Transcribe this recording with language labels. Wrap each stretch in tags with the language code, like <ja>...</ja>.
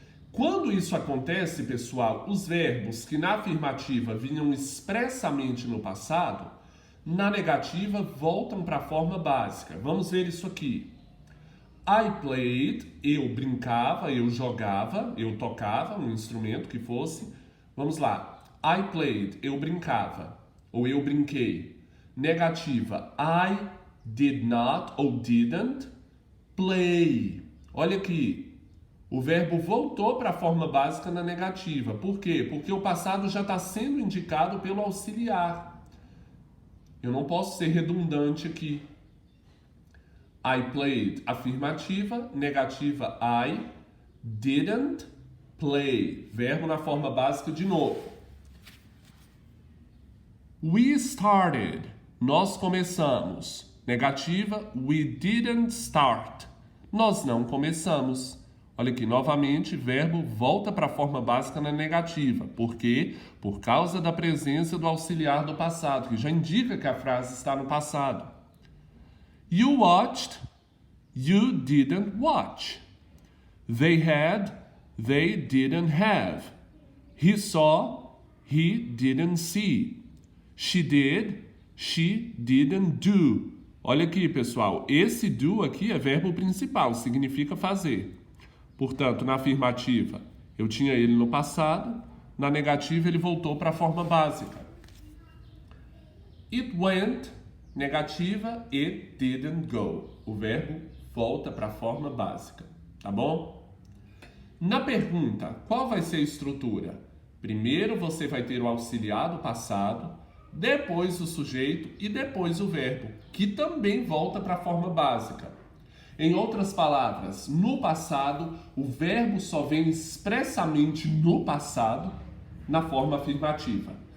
<pt>Quando isso acontece, pessoal, os verbos que na afirmativa vinham expressamente no passado, na negativa voltam para a forma básica. Vamos ver isso aqui.</pt> <en>I played,</en> <pt>eu brincava, eu jogava, eu tocava um instrumento que fosse. Vamos lá.</pt> <en>I played,</en> <pt>eu brincava, ou eu brinquei. Negativa,</pt> <en>I did not ou didn't play.</en> <pt>Olha aqui. O verbo voltou para a forma básica na negativa. Por quê? Porque o passado já está sendo indicado pelo auxiliar. Eu não posso ser redundante aqui.</pt> <en>I played,</en> <pt>afirmativa. Negativa,</pt> <en>I didn't play.</en> <pt>Verbo na forma básica de novo.</pt> <en>We started,</en> <pt>nós começamos. Negativa,</pt> <en>we didn't start.</en> <pt>Nós não começamos. Olha aqui, novamente, verbo volta para a forma básica na negativa. Por quê? Por causa da presença do auxiliar do passado, que já indica que a frase está no passado.</pt> <en>You watched, you didn't watch. They had, they didn't have. He saw, he didn't see. She did, she didn't do.</en> <pt>Olha aqui, pessoal, esse do aqui é verbo principal, significa fazer. Portanto, na afirmativa, eu tinha ele no passado, na negativa ele voltou para a forma básica.</pt> <en>It went,</en> <pt>negativa,</pt> <en>it didn't go.</en> <pt>O verbo volta para a forma básica, tá bom? Na pergunta, qual vai ser a estrutura? Primeiro você vai ter o auxiliar do passado, depois o sujeito e depois o verbo, que também volta para a forma básica. Em outras palavras, no passado, o verbo só vem expressamente no passado, na forma afirmativa.</pt>